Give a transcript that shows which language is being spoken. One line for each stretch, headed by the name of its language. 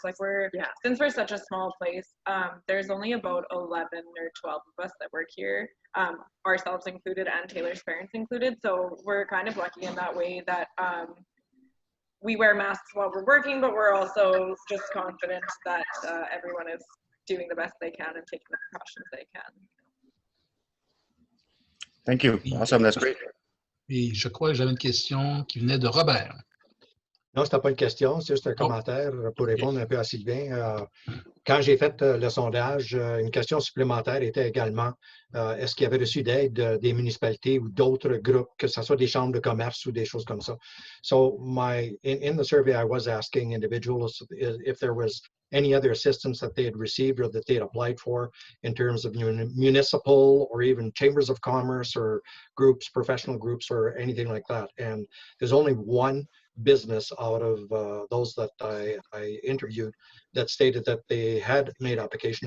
English: Like since we're such a small place, there's only about 11 or 12 of us that work here, ourselves included and Taylor's parents included. So we're kind of lucky in that way that we wear masks while we're working, but we're also just confident that everyone is doing the best they can and taking the precautions they can. Thank you. Awesome. That's great.
French: Et je crois que j'avais une question qui venait de Robert. Non, c'était pas une question, c'est juste un commentaire pour répondre un peu à Sylvain. Quand j'ai fait le sondage, une question supplémentaire était également est-ce qu'il y avait reçu d'aide des municipalités ou d'autres groupes, que ce soit des chambres de commerce ou des choses comme ça.
English: So in the survey, I was asking individuals if there was any other assistance that they had received or that they had applied for in terms of municipal or even chambers of commerce or groups, professional groups, or anything like that. And there's only one business out of those that I interviewed that stated that they had made application.